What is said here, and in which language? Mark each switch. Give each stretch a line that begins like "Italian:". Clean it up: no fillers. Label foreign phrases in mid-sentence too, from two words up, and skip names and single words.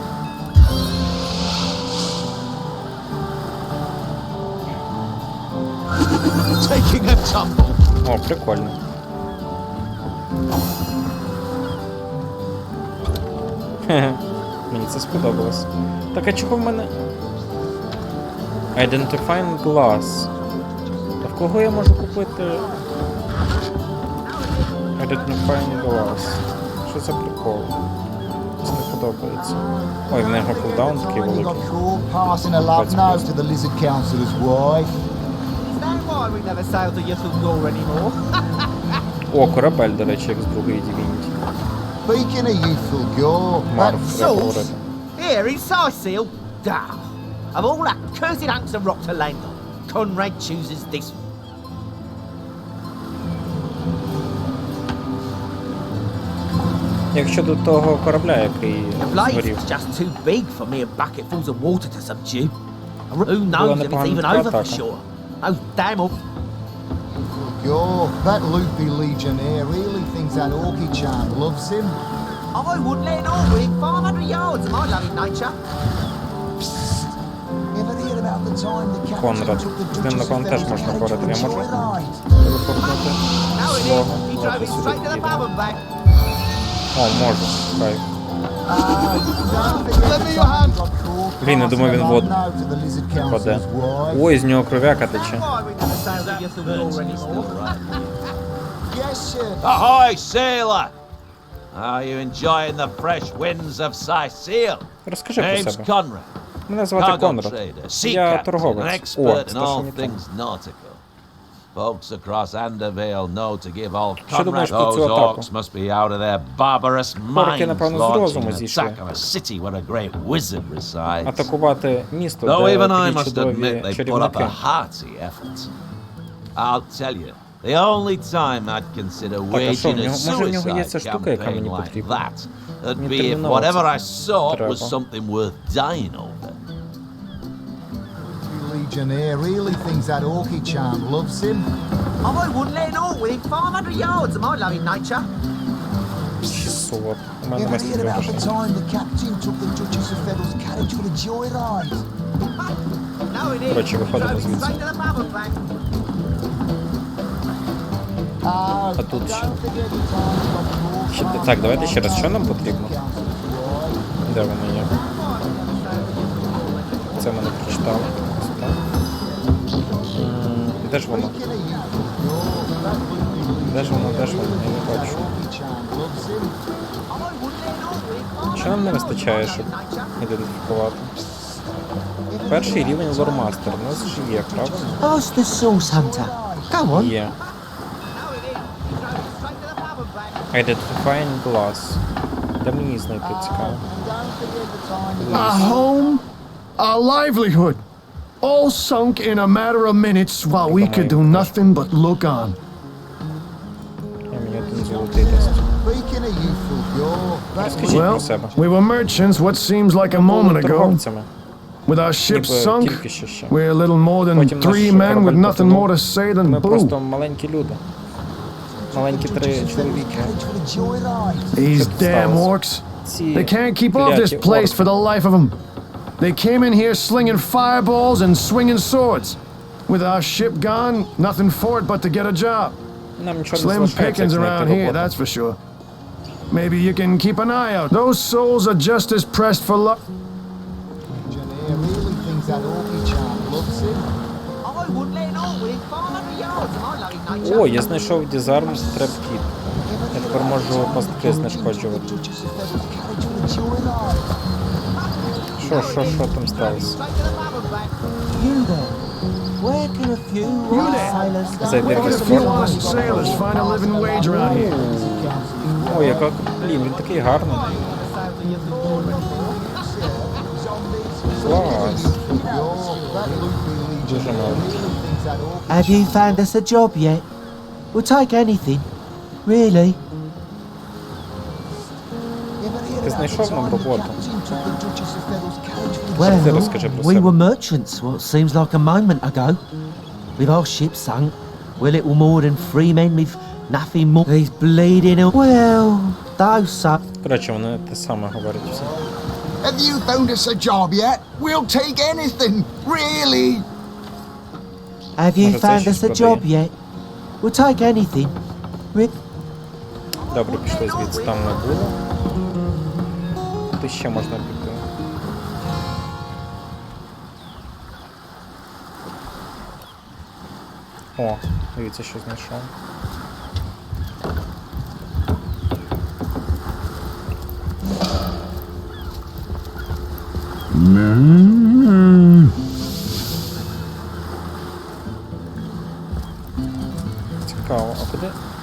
Ukrainian: О, прикольно. Хе-хе. Мені це сподобалось. Так, а чого в мене...
English: Identifying glass.
Ukrainian: А в кого я можу купити...
English: Identifying glass.
Ukrainian: Що за прикол? Це не подобається. Ой, в нього кулдаун такий великий. О, корабель, до речі, як з другої Divinity.
English: Speaking of youthful gore,
Ukrainian: Марк, треба
English: sauce
Ukrainian: говорити.
English: Here in Sicil? Of all that cursed hunks of rock to land on, Conrad chooses this one.
Ukrainian: Якщо до того корабля, який
English: The blaze
Ukrainian: згорів.
English: is just too big for mere bucketfuls of water to subdue. Who knows if it's even over for sure? Those damn orcs. Gore, that loopy legionnaire really thinks that orky charm loves him. I wouldn't let it all within 500 yards of my loving nature. Psst. Ever hear about
Ukrainian: Конрад. З ним, напевно, теж можна говорити. Я можу телепортнути свого. Давайте сюди підійдемо. О, можу. Кайф. Блін, я думаю, він в воду впаде. Ой, з нього кров'яка тече.
English: Ahoy, sailor! Are you enjoying the fresh winds of Sicily?
Ukrainian: Розкажи про
English: Name's
Ukrainian: себе.
English: Conrad.
Ukrainian: Мене звати Конрад. Я торговець. О,
English: Expert in
Ukrainian: це
English: all
Ukrainian: що не так.
English: things nautical. Folks across Andervale know to give all
Ukrainian: Що думаєш
English: Conrad.
Ukrainian: про цю
English: Those
Ukrainian: атаку?
English: orcs must be out of their barbarous
Ukrainian: Орки,
English: minds
Ukrainian: напевно, з
English: launching
Ukrainian: розуму
English: an
Ukrainian: зійшли.
English: attack of a city where a great wizard resides.
Ukrainian: Атакувати місто,
English: Though
Ukrainian: де
English: even I
Ukrainian: такі
English: must admit
Ukrainian: чудові
English: they put up
Ukrainian: чарівники.
English: a hearty effort. I'll tell you, the only time I'd consider waging a
Ukrainian: може в нього є
English: suicide
Ukrainian: ця штука, яка
English: campaign
Ukrainian: мені
English: like
Ukrainian: потрібна?
English: that would
Ukrainian: Мені
English: be if
Ukrainian: терміново
English: whatever I
Ukrainian: це
English: sought
Ukrainian: треба.
English: was something worth dying over. Legionnaire really thinks that orky charm loves him. Oh, I wouldn't let an orc within 500 yards of my loving nature. 600.
Ukrainian: У мене
English: Ever
Ukrainian: немає
English: hear
Ukrainian: стільки
English: about the
Ukrainian: грошей.
English: time the captain took the Duchess of Federal's carriage for a joyride? No, it is.
Ukrainian: Коротше, виходимо
English: Drove it
Ukrainian: звідси.
English: straight to the bubble bank. Ah,
Ukrainian: А тут ще.
English: don't forget the time he got caught.
Ukrainian: Так, давайте ще раз. Що нам потрібно? Де воно є? Це ми не прочитали. Ось так. Де ж воно? Де ж воно? Де ж воно? Я не бачу. Що нам не вистачає, щоб ідентифікувати? Перший рівень лормастер. У нас ж є, правильно?
English: Ask the source hunter. Go on.
Ukrainian: Є.
English: Identifying glass.
Ukrainian: Де мені знайти цікаво?
English: A home, a livelihood, all sunk in a matter of minutes while we could do nothing but look on.
Ukrainian: Мені один золотий дасть.
English: Speaking of youthful gore,
Ukrainian: Розкажіть про
English: Well,
Ukrainian: себе.
English: we were merchants what seems like a moment ago.
Ukrainian: Торговцями.
English: With our ship
Ukrainian: Ніби
English: sunk,
Ukrainian: тільки що ще.
English: we're little more than
Ukrainian: Потім наш
English: 3 men with
Ukrainian: корабель
English: nothing
Ukrainian: потонув.
English: more to say than
Ukrainian: Ми просто
English: boo.
Ukrainian: маленькі люди. Маленькі три чоловіки.
English: carriage for a joyride. These
Ukrainian: Це
English: damn
Ukrainian: сталося.
English: orcs.
Ukrainian: Ці
English: They can't keep off this
Ukrainian: кляті
English: place
Ukrainian: орки.
English: for the life of them. They came in here slinging fireballs and swinging swords. With our ship gone, nothing for it but to get a job.
Ukrainian: Нам нічого не
English: Slim
Ukrainian: залишається,
English: pickings
Ukrainian: як
English: around
Ukrainian: знайти
English: here,
Ukrainian: роботу.
English: that's for sure. Maybe you can keep an eye out. Those souls are just as pressed for luck. Legionnaire really thinks that orky charm loves him. I wouldn't let an orc within 500 yards of my loving nature.
Ukrainian: О, я знайшов дізарм треп-кіт. Я тепер можу пастки знешкоджувати.
English: Duchess of Federal's carriage for a joyride.
Ukrainian: Що там сталося?
English: Straight to the bubble bank. You there? Where can a few sailors
Ukrainian: Зайди в
English: Where can a few
Ukrainian: Discord.
English: honest sailors find a living wage around here?
Ukrainian: О, яка... Блін, він такий гарний. Клас. Дуже мало.
English: Have you found us a job yet? We'll take anything. Really?
Ukrainian: Ти знайшов нам роботу?
English: Well,
Ukrainian: Ти розкажи про
English: we
Ukrainian: себе.
English: were merchants what seems like a moment ago. With our ship sunk, we're little more than 3 men with nothing more. He's bleeding. Well, those suck.
Ukrainian: Коротше, вони те саме говорять всі.
English: Have you found us a job yet? We'll take anything, really. Have you
Polish: Może coś
English: found
Polish: się
English: us a
Polish: spodobie.
English: job yet? We'll take anything.
Ukrainian: Добре, пішли звідси, там не було. Тут ще можна піти. О, дивіться, що знайшов. Цікаво, а куди?